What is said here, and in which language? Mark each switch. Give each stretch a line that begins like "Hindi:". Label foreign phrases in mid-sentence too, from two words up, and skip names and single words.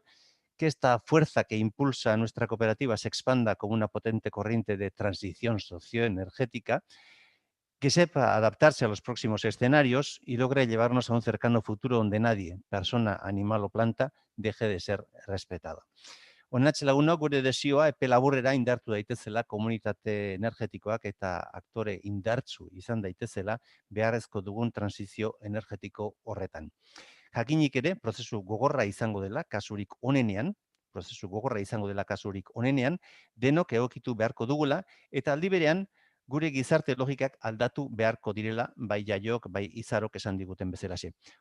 Spanish: Que esta fuerza que impulsa a nuestra cooperativa se expanda como una potente corriente de transición socioenergética, que sepa adaptarse a los próximos escenarios y logre llevarnos a un cercano futuro donde nadie, persona, animal o planta, deje de ser respetado.
Basque: Honatxe lagunok, gure desioa epe laburrera indartu daitezela komunitate energetikoak eta aktore indartsu izan daitezela beharrezko dugun transizio energetiko horretan. Jakinik ere, prozesu gogorra izango dela kasurik onenean, denok egokitu beharko dugula eta aldi berean gure gizarte logikak aldatu beharko direla, bai Jaiok, bai Izarok esan diguten bezalaxe.